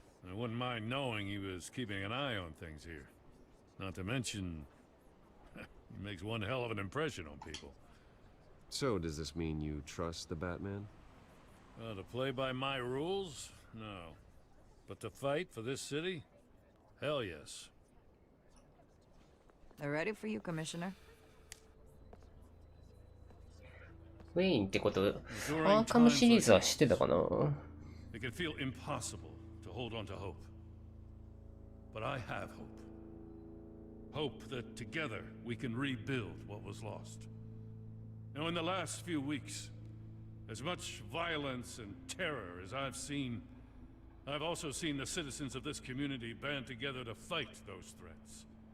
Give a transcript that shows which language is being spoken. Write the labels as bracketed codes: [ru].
[en] I wouldn't mind knowing he was keeping an eye on things here. Not to mention, he makes one hell of an impression on people. So, does this mean you trust the Batman? To play by my rules? No. But to fight for this city? Hell yes. They're ready for you, Commissioner. [ja] ウェインってこと、アーカムシリーズは知ってたかな？ [en] It can feel impossible to hold on to hope. But I have hope. Hope that together we can rebuild what was lost. Now, in the last few weeks, as much violence and terror as I've seen, I've also seen the citizens of this community band together to fight those threats.